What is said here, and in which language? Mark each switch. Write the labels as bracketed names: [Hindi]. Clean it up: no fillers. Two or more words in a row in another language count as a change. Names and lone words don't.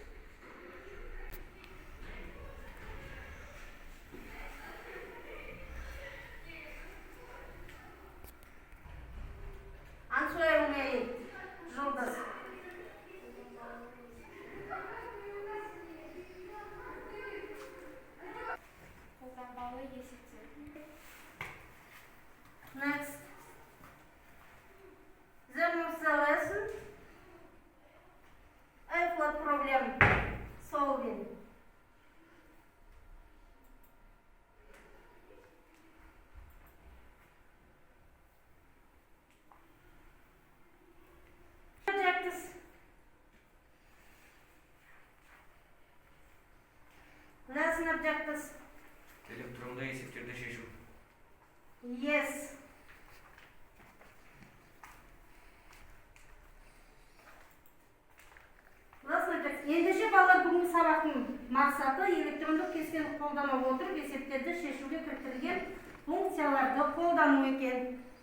[English] Answer me, Judas. [Kazakh] Қолданбалы есептер. [English] Next. The lesson. What problem solving? Objectives. Lesson objectives. [Kazakh] Электронды есептерді шешу. [English] Yes. [Kazakh] Ендеше балалар бүгінгі сабақтың мақсаты электрондық кестені қолдана отырып есептерді шешуге кіріктірілген функцияларды қолдану екен.